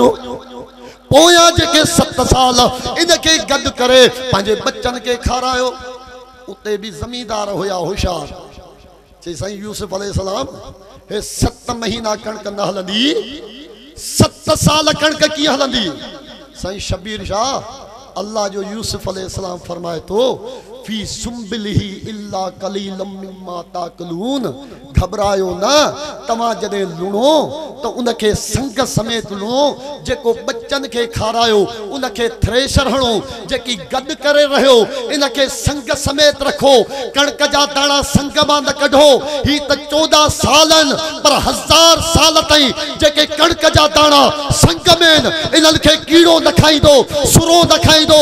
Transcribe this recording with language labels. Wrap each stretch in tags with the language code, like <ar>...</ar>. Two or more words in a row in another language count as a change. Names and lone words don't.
<sd>पोयां जेके 7 साल इनखे गॾु करे पंहिंजे बच्चन के खारायो। उते भी जमींदार हुया होशियार चई साईं यूसुफ अलैहिस्सलाम हे 7 महीना कणक न हलंदी 7 साल कणक कीअं हलंदी। साईं शबीर शाह अल्लाह जो यूसुफ अलैहिस्सलाम फरमाए तो</sd> <ar>في سنبله إلا قليلا مما تأكلون.</ar> <sd>घबरायो न तव्हां जॾहिं लुणो तो उनखे संग समेत लुणो जेको बच्चन के खारायो उनखे थ्रेशर हणो जेकी गॾु करे रहियो इनखे संग समेत रखो। कणक जा दाणा संग मां न कढो ही त 14 सालन पर 1000 साल ताईं जेके कणक जा दाणा संग में इन्हनि खे कीड़ो न खाईंदो सुरो न खाईंदो।</sd>